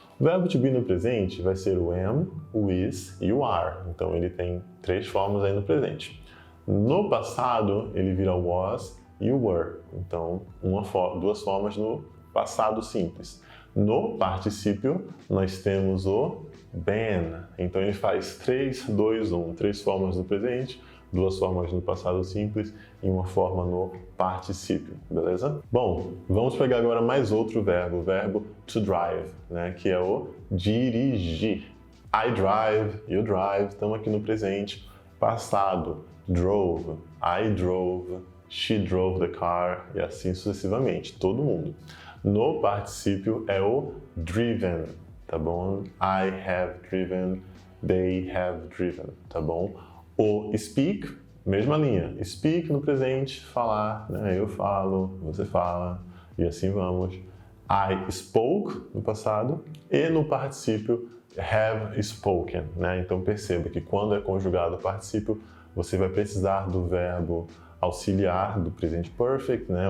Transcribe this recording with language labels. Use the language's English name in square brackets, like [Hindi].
[Portuguese] O verbo to be no presente vai ser o am, o is e o are. Então ele tem três formas aí no presente. No passado, ele vira was e o were. Então, duas formas no passado simples. No particípio, nós temos o been. Então ele faz 3, 2, 1. Três formas no presente, duas formas no passado simples e uma forma no particípio, beleza? Bom, vamos pegar agora mais outro verbo, o verbo to drive, né, que é o dirigir. [English] I drive, you drive, [Portuguese] estamos aqui no presente. Passado, drove, [English] I drove, she drove the car, [Portuguese] e assim sucessivamente, todo mundo. No particípio é o driven, tá bom? [English] I have driven, they have driven, tá bom? [Portuguese] O speak, mesma linha. Speak no presente, falar, né? Eu falo, você fala, e assim vamos. [English] I spoke [Portuguese] no passado e no particípio [English] have spoken, [Portuguese] né? Então perceba que quando é conjugado o particípio, você vai precisar do verbo auxiliar do presente perfect, né?